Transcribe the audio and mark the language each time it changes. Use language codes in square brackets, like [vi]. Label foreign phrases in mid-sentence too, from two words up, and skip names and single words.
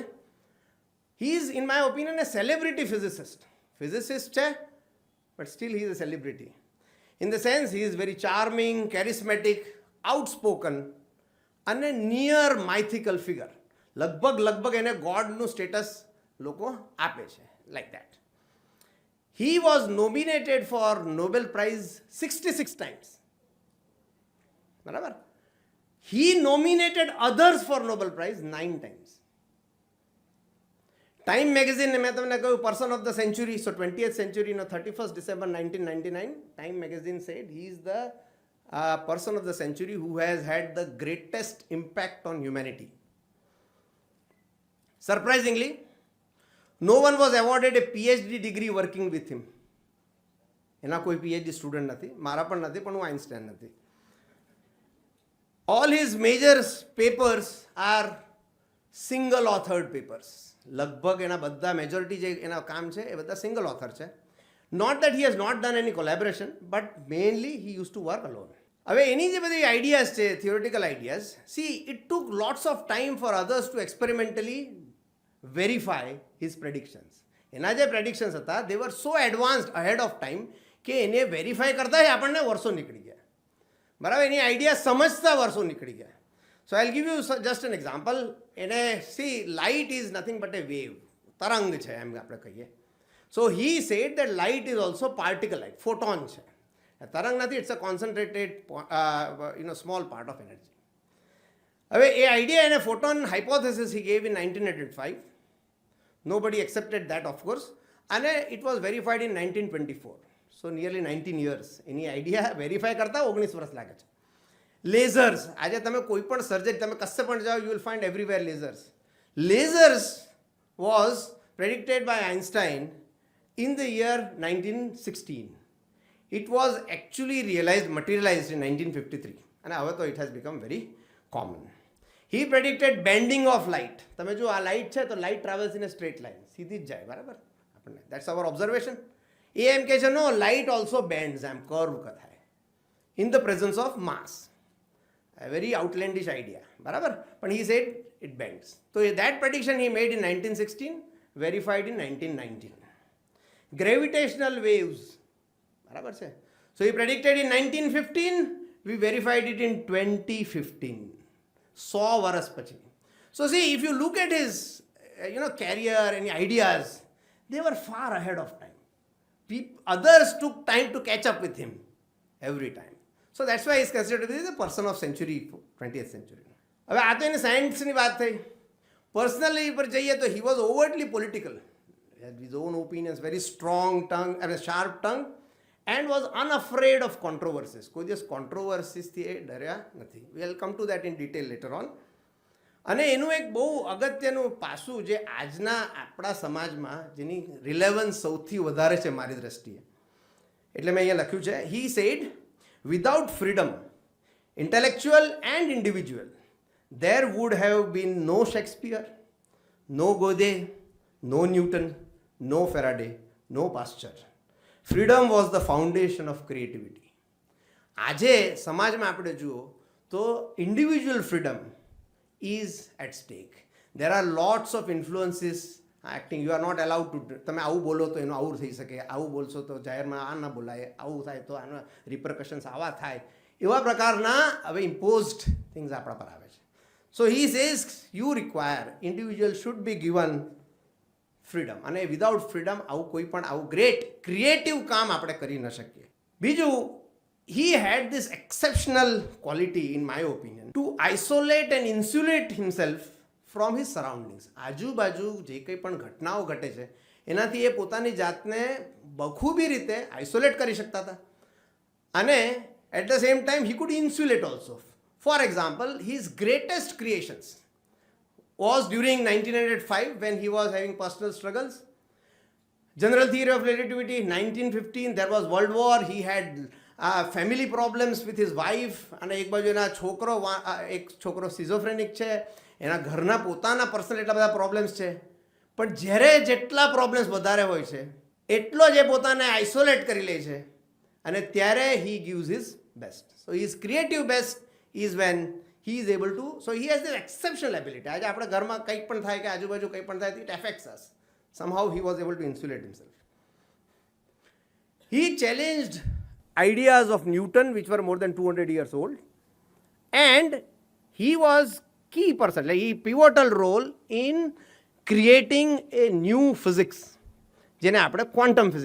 [en] He is in my opinion a celebrity physicist છે, but still he is a celebrity in the sense he is very charming, charismatic, outspoken અને near mythical figure. [gu] લગભગ એને ગોડનું સ્ટેટસ લોકો આપે છે, [en] like that. He was nominated for Nobel Prize 66 times. [gu] બરાબર. [en] He nominated others for Nobel Prize 9 times. Time magazine [gu] ને મેં તમને કહ્યું [en] person of the century, so 20th century, no 31st December 1999, Time magazine said he is the person of the century who has had the greatest impact on humanity. Surprisingly, no one was awarded a PhD degree working with him. [gu] એના કોઈ [en] PhD student [gu] નથી, મારા પણ નથી, પણ હું આઇન્સ્ટાઈન નથી. [en] All his major papers are single authored papers. [gu] લગભગ એના બધા મેજોરિટી જે એના કામ છે એ બધા [en] single author [gu] છે. [en] Not that he has not done any collaboration, but mainly he used to work alone. [gu] હવે એની જે બધી આઈડિયાઝ છે, [en] theoretical ideas, see, it took lots of time for others to experimentally verify his predictions. [gu] એના જે પ્રેડિક્શન્સ હતા, [en] they were so advanced ahead of time [gu] કે એને વેરીફાઈ કરતા આપણને વર્ષો નીકળી ગયા. બરાબર. એની આઈડિયા સમજતા વર્ષો નીકળી ગયા. [en] So I give you just an example. એને see, light is nothing but a wave, [gu] તરંગ છે એમ આપણે કહીએ. [en] So he said that light is also particle light, photon [gu] છે, તરંગ નથી. [en] It's a concentrated small part of energy. [gu] હવે એ આઈડિયા એને [en] photon hypothesis he gave in 1905. Nobody accepted that, of course, and it was verified in 1924. So nearly 19 years. [gu] એની આઈડિયા વેરીફાઈ કરતા 19 વર્ષ લાગે છે. લેઝર્સ, આજે તમે કોઈ પણ સર્જરી, તમે કશે પણ જાઓ, [en] you will find everywhere lasers. Lasers was predicted by Einstein in the year 1916. It was actually materialized in 1953, [gu] અને હવે તો [en] it has become very common. He predicted bending of light. [gu] તમે જો આ લાઇટ છે તો [en] light travels in a straight line, [gu] સીધી જ જાય. બરાબર. આપણને [en] that's our observation. [gu] એ એમ કહે છે [en] no, light also bends, [gu] એમ કર્વ થાય [en] in the presence of mass. a very outlandish idea. [gu] બરાબર. પણ [en] he said it bends. So that prediction he made in 1916, verified in 1919. Gravitational waves. [gu] બરાબર છે. [en] So he predicted in 1915, we verified it in 2015. [gu] 100 વર્ષ પછી. [en] So see, if you look at his career and ideas, they were far ahead of time. Others took time to catch up with him every time. So that's why he is considered to be the person of century, 20th century. [gu] હવે આ તો એની સાયન્સની વાત થઈ. પર્સનલી પર જઈએ તો [en] he was overtly political. He had his own opinions, very strong tongue and a sharp tongue, and was unafraid of controversies. [gu] કોઈ દિવસ કોન્ટ્રોવર્સીસથી એ ડર્યા નથી. [en] We'll come to that in detail later on. [gu] અને એનું એક બહુ અગત્યનું પાસું જે આજના આપણા સમાજમાં જેની રિલેવન્સ સૌથી વધારે છે મારી દૃષ્ટિએ, એટલે મેં અહીંયા લખ્યું છે, [en] he said, without freedom, intellectual and individual, there would have been no Shakespeare, no Goethe, no Newton, no Faraday, no Pasteur. Freedom was the foundation of creativity. [gu] આજે સમાજમાં આપણે જુઓ તો [en] individual freedom is at stake. There are lots of influences acting. You are not allowed to, [gu] તમે આવું બોલો તો એનું આવું થઈ શકે, આવું બોલશો તો જાહેરમાં આ ના બોલાય, આવું થાય તો આના રિપરકશન્સ આવા થાય, એવા પ્રકારના હવે [en] imposed things [gu] આપણા પર આવે છે. [en] So he says you require, individual should be given freedom, અને without freedom [gu] આવું કોઈ પણ આવું [en] great creative [gu] કામ આપણે કરી ન શકીએ. બીજું, [en] he had this exceptional quality, in my opinion, to isolate and insulate himself from his surroundings. [gu] આજુબાજુ જે કંઈ પણ ઘટનાઓ ઘટે છે એનાથી એ પોતાની જાતને બખૂબી રીતે આઇસોલેટ કરી શકતા હતા, અને [en] at the same time he could insulate also. For example, his greatest creations was during 1905 when he was having personal struggles. General theory of relativity, 1915, there was World War. He had family problems with his wife. [gu] અને એક બાજુ એના એક છોકરો સિઝોફ્રેનિક છે, એના ઘરના પોતાના પર્સનલ એટલા બધા પ્રોબ્લેમ્સ છે. પણ જ્યારે જેટલા પ્રોબ્લેમ્સ વધારે હોય છે એટલો જ એ પોતાને આઇસોલેટ કરી લે છે અને ત્યારે [en] he gives his best. So his creative best is when he is able to, so he has this exceptional ability. આજે આપણે ઘરમાં કંઈક પણ થાય કે આજુબાજુ કંઈ પણ થાય, it affects us. Somehow he was able to insulate himself. He challenged ideas of Newton which were more than 200 years old, and he was key person, like he pivotal role in creating a new physics, [gu] જેને આપણે [en] quantum physics.